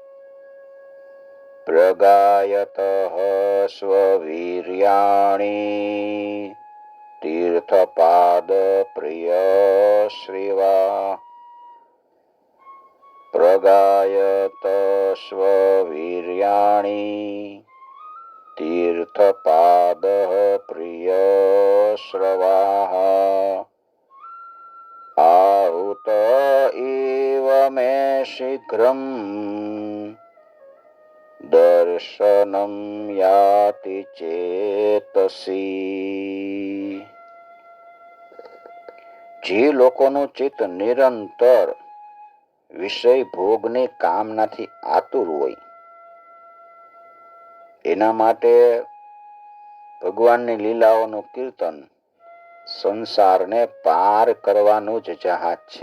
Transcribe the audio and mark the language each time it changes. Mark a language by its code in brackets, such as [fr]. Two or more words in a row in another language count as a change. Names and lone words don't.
[sa] પ્રગાયત સ્વવીર્યાણી તીર્થપાદ પ્રિય શ્રીવા. પ્રગાયત સ્વવીર્યાણી तीर्थपादः प्रियश्रवाः आहुत इव मे शीघ्रम् દર્શનમ યાતિ ચેતસી. [gu] જે લોકોનું ચિત્ત નિરંતર વિષય ભોગની કામનાથી આતુર હોય એના માટે ભગવાનની લીલાઓનું કીર્તન સંસારને પાર કરવાનું જ જહાજ છે.